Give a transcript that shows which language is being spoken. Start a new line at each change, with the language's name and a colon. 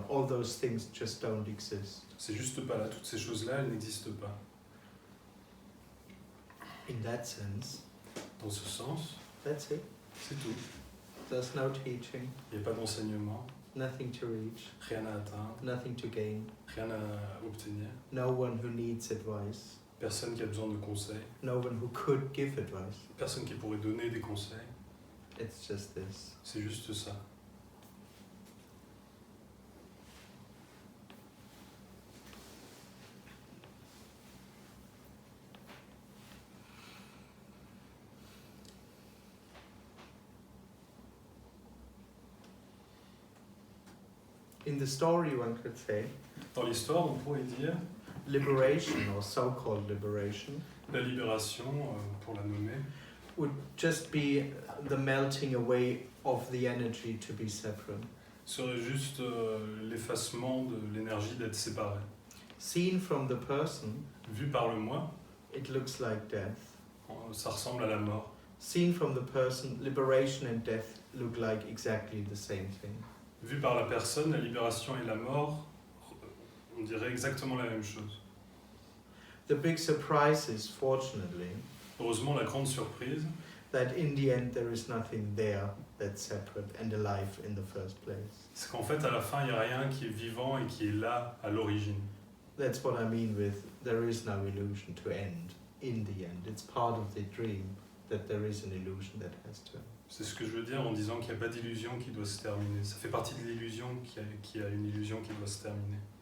English: All those things just don't exist.
French: C'est juste pas là, toutes ces choses-là, elles n'existent pas.
English: In that sense,
French: Dans ce sens,
English: that's it.
French: c'est tout.
English: There's no teaching,
French: Il n'y a pas d'enseignement,
English: nothing to reach,
French: rien à atteindre,
English: nothing to gain,
French: rien à obtenir,
English: no one who needs advice,
French: personne qui a besoin de conseils,
English: no one who could give advice.
French: personne qui pourrait donner des conseils.
English: It's just this.
French: C'est juste ça.
English: In the story, one could say,
French: Dans l'histoire, on pourrait dire
English: liberation or so-called liberation
French: la libération, pour la nommer,
English: would just be the melting away of the energy to be separate.
French: serait juste l'effacement de l'énergie d'être séparé.
English: Seen from the person,
French: Vu par le moi,
English: it looks like death.
French: ça ressemble à la mort.
English: Seen from the person, liberation and death look like exactly the same thing.
French: Vu par la personne, la libération et la mort, on dirait exactement la même chose.
English: The big surprise is, fortunately,
French: Heureusement, la grande surprise,
English: that in the end there is nothing there that's separate and alive in the first place.
French: c'est qu'en fait, à la fin, il n'y a rien qui est vivant et qui est là à l'origine.
English: That's what I mean with there is no illusion to end in the end. It's part of the dream that there is an illusion that has to end.
French: C'est ce que je veux dire en disant qu'il n'y a pas d'illusion qui doit se terminer. Ça fait partie de l'illusion qui a une illusion qui doit se terminer.